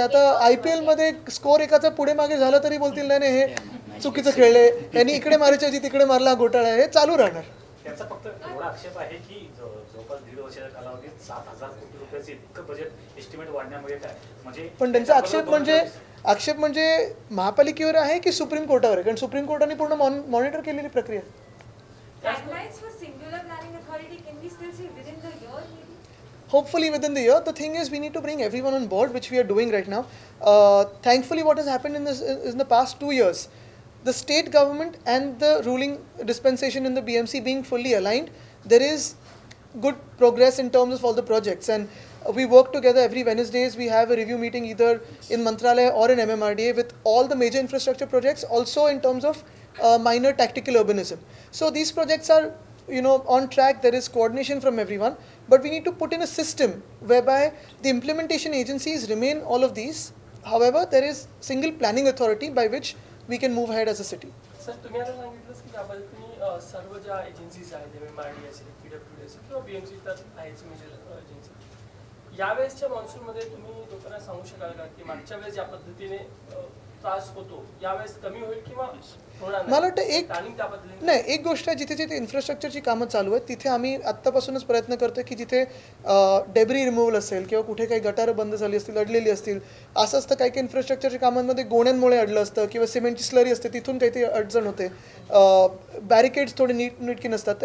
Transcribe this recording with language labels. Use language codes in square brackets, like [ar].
[mr] आता IPL मध्ये score एकाचा पुढे मागे झाला तरी बोलतील नाही नाही हे चुकीचं खेळले, यांनी इकडे मारायच्या ऐवजी तिकडे मारला, घोटाळा आहे. हे चालू राहणार. त्यांचा फक्त एवढा आक्षेप आहे की जवळपास 1.5 वर्षाच्या कालावधीत 7,000 कोटी रुपयाचे इतकं बजेट एस्टिमेट वाढण्यामुळे काय म्हणजे. पण त्यांचा आक्षेप म्हणजे महापालिकेवर आहे की सुप्रीम कोर्टावर आहे, कारण सुप्रीम कोर्टाने पूर्ण मॉनिटर केलेली प्रक्रिया. [en] Timelines for singular planning authority, can we still say within the year maybe? Hopefully within the year. The thing is, we need to bring everyone on board, which we are doing right now. Thankfully, what has happened in the past 2 years, the state government and the ruling dispensation in the BMC being fully aligned, there is good progress in terms of all the projects. And we work together every Wednesdays. We have a review meeting either in Mantralaya or in MMRDA with all the major infrastructure projects, also in terms of minor tactical urbanism. So these projects are, on track. There is coordination from everyone, but we need to put in a system whereby the implementation agencies remain all of these. However, there is single planning authority by which we can move ahead as a city. [mr] Sir, तुम्ही आता सांगितलं की त्याबद्दल तुम्ही सर्व ज्या agencies आहेत, MMRDA असेल, PWD असेल किंवा BMC तर आहेच मेजर एजन्सी, यावेळेसच्या मॉन्सूनमध्ये तुम्ही लोकांना सांगू शकाल का की मागच्या वेळेस ज्या पद्धतीने त्रास होतो यावेळेस कमी होईल किंवा मला वाटतं एक गोष्ट आहे, जिथे जिथे इन्फ्रास्ट्रक्चरची कामं चालू आहेत तिथे आम्ही आत्तापासूनच प्रयत्न करतो की जिथे डेब्री रिमूव्हल असेल किंवा कुठे काही गटारं बंद झाली असतील, अडलेली असतील, असं असतं काही काही इन्फ्रास्ट्रक्चरच्या कामांमध्ये गोण्यांमुळे अडलं असतं किंवा सिमेंटची स्लरी असते तिथून काहीतरी अडचण होते, बॅरिकेड्स थोडे नीटकी नसतात.